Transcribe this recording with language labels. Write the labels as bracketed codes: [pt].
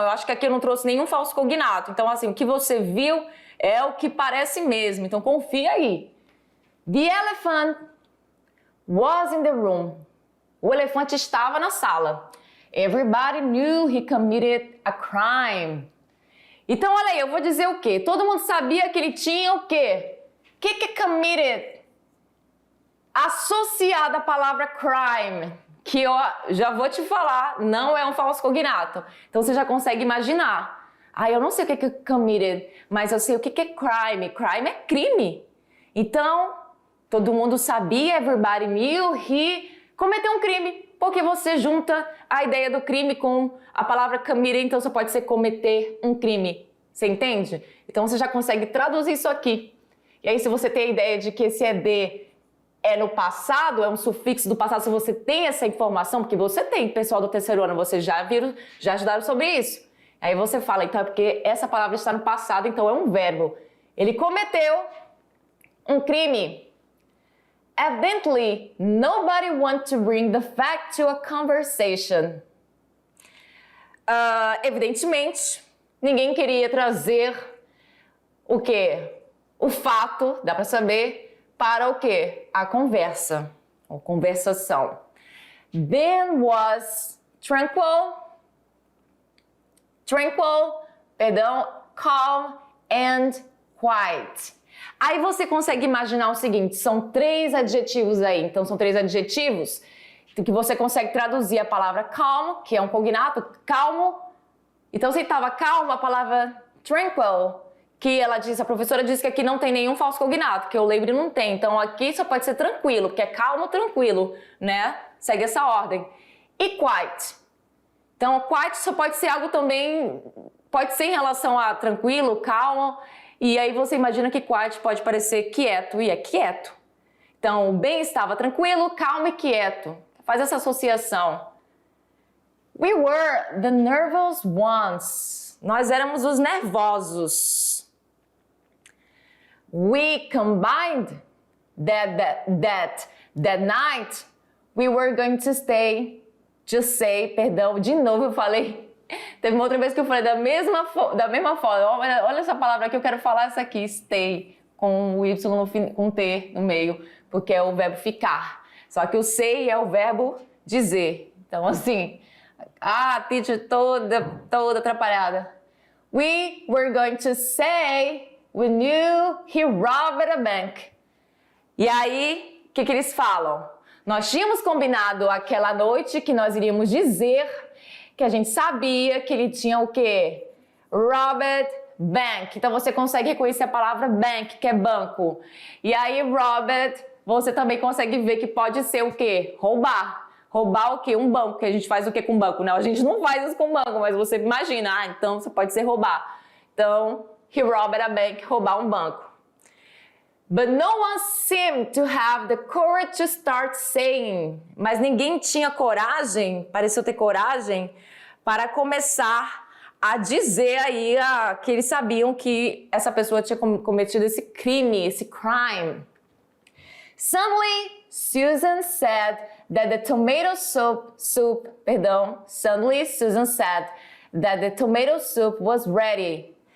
[pt] Eu acho que aqui eu não trouxe nenhum falso cognato. Então, assim, o que você viu é o que parece mesmo. Então, confia aí. [en] The elephant was in the room. [pt] O elefante estava na sala. [en] Everybody knew he committed a crime. [pt] Então, olha aí, eu vou dizer o quê? Todo mundo sabia que ele tinha o quê? O que é committed? Associada à palavra crime, que eu já vou te falar, não é um falso cognato. Então, você já consegue imaginar. Eu não sei o que é committed, mas eu sei o que é crime. Crime é crime. Então, todo mundo sabia, [en] everybody knew, he [pt] cometeu um crime. Porque você junta a ideia do crime com a palavra committed, então você pode ser cometer um crime. Você entende? Então você já consegue traduzir isso aqui. E aí se você tem a ideia de que esse ED é no passado, é um sufixo do passado, se você tem essa informação, porque você tem, pessoal do terceiro ano, vocês já estudaram sobre isso. Aí você fala, então é porque essa palavra está no passado, então é um verbo. Ele cometeu um crime. [en] Evidently, nobody wanted to bring the fact to a conversation. [pt] Evidentemente, ninguém queria trazer o quê? O fato, dá para saber, para o quê? A conversa, ou conversação. [en] Ben was tranquil, calm and quiet. [pt] Aí você consegue imaginar o seguinte, são 3 adjetivos aí, então são 3 adjetivos que você consegue traduzir a palavra calm, que é um cognato, calmo. Então se estava calmo, a palavra tranquil, que a professora disse que aqui não tem nenhum falso cognato, que eu lembro não tem, então aqui só pode ser tranquilo, porque é calmo, tranquilo, né? Segue essa ordem. E quiet. Então quiet só pode ser algo também, pode ser em relação a tranquilo, calmo. E aí você imagina que quiet pode parecer quieto, e é quieto. Então, o Ben estava tranquilo, calmo e quieto. Faz essa associação. [en] We were the nervous ones. [pt] Nós éramos os nervosos. [en] We combined that night we were going to stay. [pt] De novo eu falei. Teve uma outra vez que eu falei da mesma forma. Olha essa palavra aqui, eu quero falar essa aqui, stay, com o Y no fim, com T no meio, porque é o verbo ficar. Só que o say é o verbo dizer. Então, assim, a teacher toda atrapalhada. [en] We were going to say we knew he robbed a bank. [pt] E aí, o que eles falam? Nós tínhamos combinado aquela noite que nós iríamos dizer que a gente sabia que ele tinha o quê? Robbed bank. Então você consegue reconhecer a palavra bank, que é banco. E aí robbed, você também consegue ver que pode ser o quê? Roubar. Roubar o quê? Um banco. Que a gente faz o quê com banco? Não, a gente não faz isso com banco, mas você imagina. Então você pode ser roubar. Então, [en] he robbed a bank, [pt] roubar um banco. [en] But no one seemed to have the courage to start saying. [pt] Mas ninguém tinha coragem, pareceu ter coragem, para começar a dizer aí que eles sabiam que essa pessoa tinha cometido esse crime, esse crime. [en] Suddenly, Susan said that the tomato soup was ready.